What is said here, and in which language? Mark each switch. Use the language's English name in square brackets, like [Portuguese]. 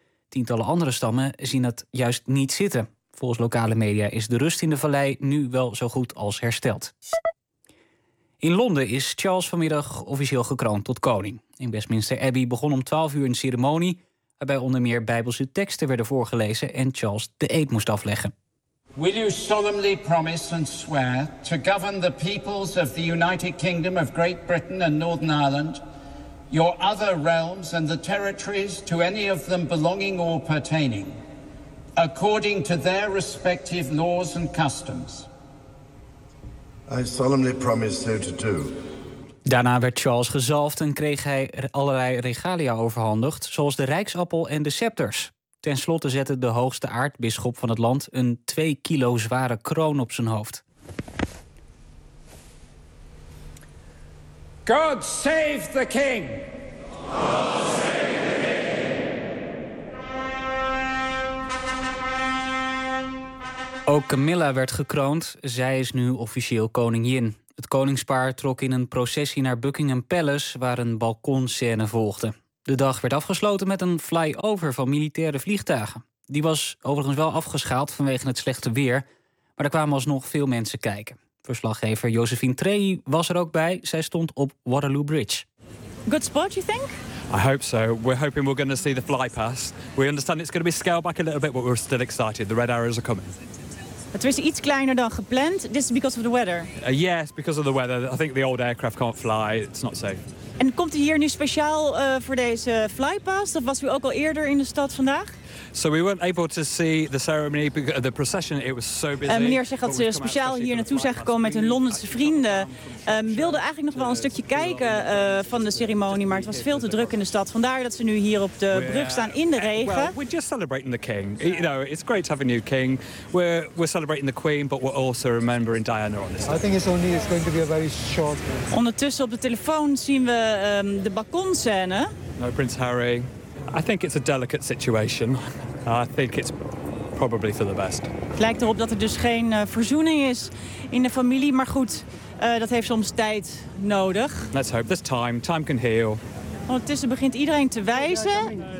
[Dutch] Tientallen andere stammen zien dat juist niet zitten. Volgens lokale media is de rust in de vallei nu wel zo goed als hersteld. In Londen is Charles vanmiddag officieel gekroond tot koning. In Westminster Abbey begon om 12 uur een ceremonie waarbij onder meer Bijbelse teksten werden voorgelezen en Charles de eed moest afleggen. [English] Will you solemnly promise and swear to govern the peoples of the United Kingdom of Great Britain and Northern Ireland, your other realms and the territories to any of them belonging or pertaining, according to their respective laws and customs? I solemnly promise so to do. [Dutch] Daarna werd Charles gezalfd en kreeg hij allerlei regalia overhandigd, zoals de rijksappel en de scepters. Ten slotte zette de hoogste aartsbisschop van het land een 2 kilo zware kroon op zijn hoofd. [English] God save the king! God save the king! [Dutch] Ook Camilla werd gekroond. Zij is nu officieel koningin. Het koningspaar trok in een processie naar Buckingham Palace, waar een balkonscène volgde. De dag werd afgesloten met een flyover van militaire vliegtuigen. Die was overigens wel afgeschaald vanwege het slechte weer, maar er kwamen alsnog veel mensen kijken. Verslaggever Josephine Trehi was er ook bij. Zij stond op Waterloo Bridge. [English] Good spot, you think? I hope so. We're hoping we're going to see the flypast. We understand it's going to be scaled back a little bit, but we're still excited. The red arrows are coming. [Dutch] Het is iets kleiner dan gepland. [English] This is because of the weather. Yes, because of the weather. I think the old aircraft can't fly. It's not safe. [Dutch] En komt u hier nu speciaal voor deze flypast? Of was u ook al eerder in de stad vandaag? [English] So we weren't able to see the ceremony, the procession. It was so busy. [Dutch] Meneer zegt dat ze speciaal hier naartoe zijn gekomen met hun Londense vrienden. Wilden eigenlijk nog wel een stukje kijken van de ceremonie, maar het was veel te druk in de stad. Vandaar dat ze nu hier op de brug staan in de regen. [English] We're just celebrating the king. You know, it's great to have a new king. We're celebrating the queen, but we're also remembering Diana on this. I think it's only going to be a very short. [Dutch] Ondertussen op de telefoon zien we de balkonscène. [English] No, Prince Harry. I think it's a delicate situation. I think it's probably for the best. [Dutch] Het lijkt erop dat er dus geen verzoening is in de familie, maar goed, dat heeft soms tijd nodig. [English] Let's hope. There's time. Time can heal. [Dutch] Ondertussen begint iedereen te wijzen.